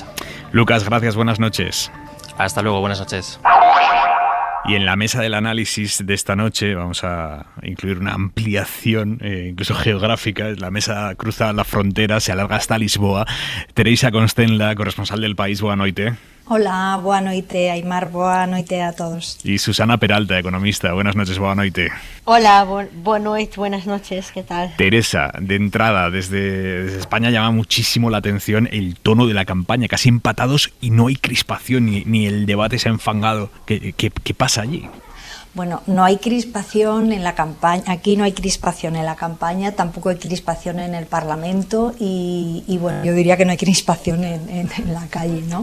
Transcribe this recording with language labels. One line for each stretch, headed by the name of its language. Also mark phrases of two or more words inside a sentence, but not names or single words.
Spanish: Lucas, gracias, buenas noches. Hasta luego, buenas noches. Y en la mesa del análisis de esta noche vamos a incluir una ampliación, incluso geográfica. La mesa cruza la frontera, se alarga hasta Lisboa. Teresa Constenla, corresponsal del País,
Portuguese: boa noite. Hola, boa noite, Aimar, boa noite a todos.
Spanish: Y Susana Peralta, economista. Buenas noches,
Portuguese: boa noite. Hola, boa noite,
Spanish: buenas noches, ¿qué tal? Teresa, de entrada, desde España llama muchísimo la atención el tono de la campaña, casi empatados y no hay crispación, ni el debate se ha enfangado. ¿Qué pasa allí? Bueno, no hay crispación en la campaña, aquí no hay crispación en la campaña, tampoco hay crispación en el Parlamento y bueno, yo diría que no hay crispación en la calle, ¿no?